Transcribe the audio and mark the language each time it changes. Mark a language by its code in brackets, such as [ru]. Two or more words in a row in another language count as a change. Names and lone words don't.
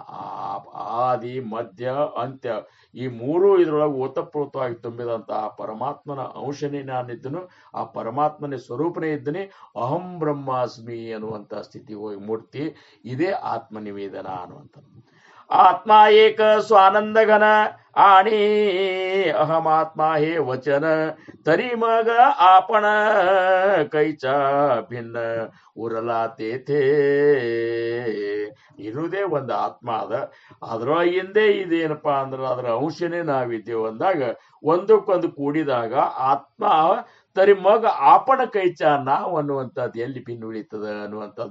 [kn] ಆದಿ ಮಧ್ಯ ಅಂತ್ಯ ಈ ಮೂರು ಇದ್ರೊಳಗೆ ಓತಪ್ರೋತವಾಗಿ ತುಂಬಿದಂತಹ ಪರಮಾತ್ಮನ ಅಂಶನೇ ನಾನಿದ್ದನು, ಆ ಪರಮಾತ್ಮನೇ ಸ್ವರೂಪನೇ ಇದ್ದೀನಿ, ಅಹಂ ಬ್ರಹ್ಮಾಸ್ಮಿ ಅನ್ನುವಂಥ ಸ್ಥಿತಿ ಹೋಗಿ ಮೂಡ್ತಿ. ಇದೇ ಆತ್ಮ ನಿವೇದನ ಅನ್ನುವಂಥ. [mr] आत्म एक स्वानंद घन आणि अहमात्मा हे वचन तरी मग आपण कैचा भिन्न उरला तेथे. [kn] ಇರುವುದೇ ಒಂದು ಆತ್ಮ ಅದ, ಅದ್ರೊಳಗಿಂದೇ ಇದೇನಪ್ಪಾ ಅಂದ್ರೆ ಅದರ ಅಂಶನೇ ನಾವಿದ್ದೇವೆ ಅಂದಾಗ ಒಂದಕ್ಕೊಂದು ಕೂಡಿದಾಗ ಆತ್ಮ [mr] तरी मग आपण कैचा [kn] ನಾವು ಅನ್ನುವಂಥದ್ದು ಎಲ್ಲಿ ಭಿನ್ನ ಉಳಿತದ ಅನ್ನುವಂಥದ್ದು.